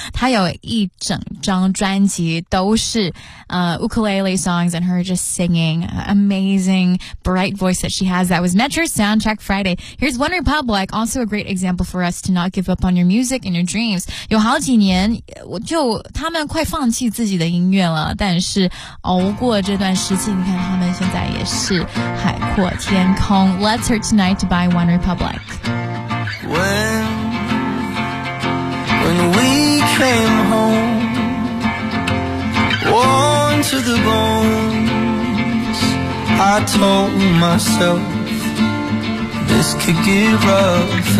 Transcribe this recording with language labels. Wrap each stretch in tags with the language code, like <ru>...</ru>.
<zh>她有一整张专辑都是</zh> <en>ukulele songs and her just singing amazing bright voice that she has. That was Metro Soundtrack Friday. Here's One Republic, also a great example for us to not give up on your music and your dreams.</en> <zh>有好几年就他们快放弃自己的音乐了，但是熬过这段时期，你看他们现在也是海阔天空。</zh> <en>Let's hear tonight by One Republic. When we came home, worn to the bones, I told myself this could get rough.</en>